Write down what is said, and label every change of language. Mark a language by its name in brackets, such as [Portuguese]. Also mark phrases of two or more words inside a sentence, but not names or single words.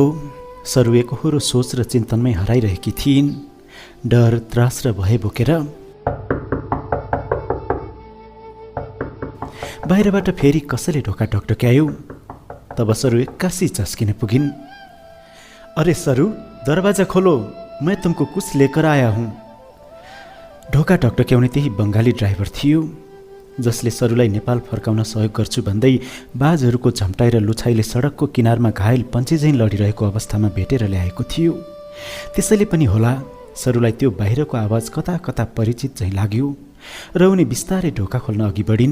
[Nepali] सरु एकहोरो सोच र चिन्तनमै हराइरहेकी थिइन्। डर, त्रास र भय बोकेर बाहिरबाट फेरि कसैले ढोका ढकढक्यायो। तब सरु एक्कासी चस्किन पुगिन्। [Hindi] अरे सरु, दरवाजा खोलो, मैं तुमको कुछ लेकर आया हूँ। [Nepali] ढोका ढकढक्याउने त्यही बङ्गाली ड्राइभर थियो जसले सरुलाई नेपाल फर्काउन सहयोग गर्छु भन्दै बाजहरूको झम्टाएर लुछाइले सडकको किनारमा घायल पन्छेझैँ लडिरहेको अवस्थामा भेटेर ल्याएको थियो। त्यसैले पनि होला सरुलाई त्यो बाहिरको आवाज कता कता परिचित चाहिँ लाग्यो र उनी बिस्तारै ढोका खोल्न अघि बढिन्।